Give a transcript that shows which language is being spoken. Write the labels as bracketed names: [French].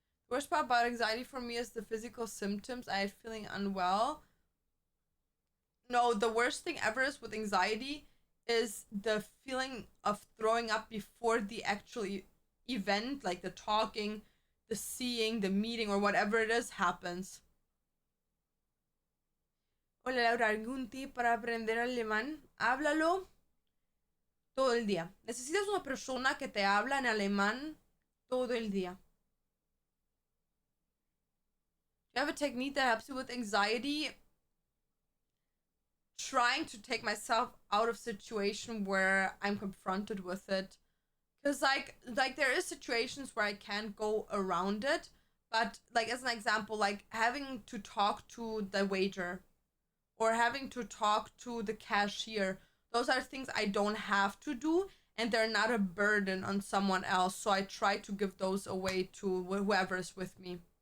[English] The worst part about anxiety for me is the physical symptoms. I had feeling unwell. No, the worst thing ever is with anxiety is the feeling of throwing up before the actual event, like the talking, the seeing, the meeting, or whatever it is happens. [Spanish] Hola Laura, ¿algún tip para aprender alemán? Háblalo todo el día. Necesitas una persona que te habla en alemán todo el día. [English] Do you have a technique that helps you with anxiety? Trying to take myself out of situation where I'm confronted with it. Because like there is situations where I can't go around it, but like as an example, like having to talk to the waiter or having to talk to the cashier, those are things I don't have to do and they're not a burden on someone else, so I try to give those away to whoever is with me.